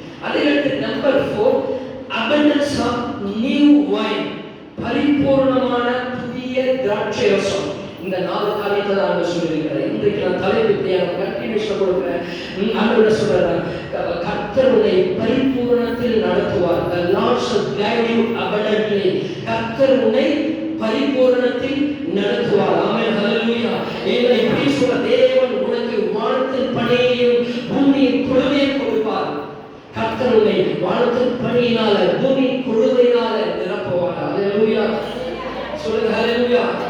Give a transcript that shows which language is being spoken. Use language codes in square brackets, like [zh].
[ta] அதுக்கடுத்து number 4 [en] abundance of new wine, [ta] பரிபூரணமான புதிய திராட்சை ரசம். இந்த 4 காரியத்தை தான் நான் சொல்லியிருக்கிறேன். இன்றைக்கு நான் தலைப்பிட்டு கண்டினியூஷன் கொடுக்கிறேன். ஆண்டவர் சொல்றாரு, கர்த்தர் உன்னை பரிபூரணத்தில் நடத்துவார். [en] The Lord shall guide you abundantly. [ta] கர்த்தர் உன்னை பரிபூரணத்தில் நடத்துவார். ஆமென். ஹல்லேலூயா. ஏன்னா இப்படி சொல்ற தேவன் உனக்கு வானத்தின் பனியையும் பூமியின் கொழுமையையும் கொடுப்பார். கர்த்தர் உன்னை வானத்தின் பனியினால பூமியின் கொழுமையினால நிரப்புவார். ஹல்லேலூயா. சொல்லுங்க ஹல்லேலூயா.